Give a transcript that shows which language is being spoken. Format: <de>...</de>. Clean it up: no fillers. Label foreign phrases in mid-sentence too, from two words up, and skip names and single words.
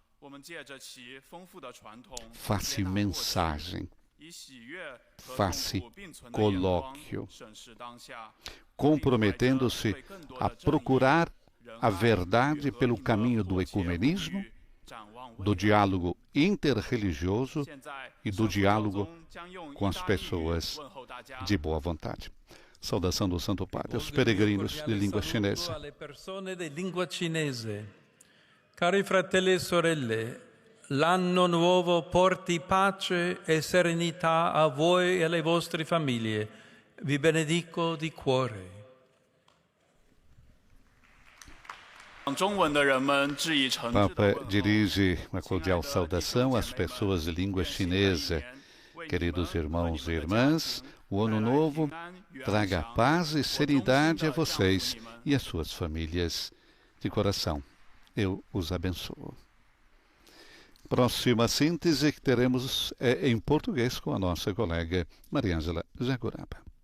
<pt>faz-se mensagem, faz-se colóquio, comprometendo-se a procurar a verdade pelo caminho do ecumenismo, do diálogo interreligioso e do diálogo com as pessoas de boa vontade. Saudação do Santo Padre aos peregrinos de língua chinesa.</pt> <it>Cari fratelli e sorelle, l'anno nuovo porti pace e serenità a voi e alle vostre famiglie. Vi benedico di cuore.</it> <pt>Papa dirige uma cordial saudação às pessoas de língua chinesa. Queridos irmãos e irmãs, o Ano Novo traga paz e serenidade a vocês e às suas famílias. De coração, eu os abençoo. Próxima síntese que teremos é em português com a nossa colega Mariângela Jaguraba.</pt>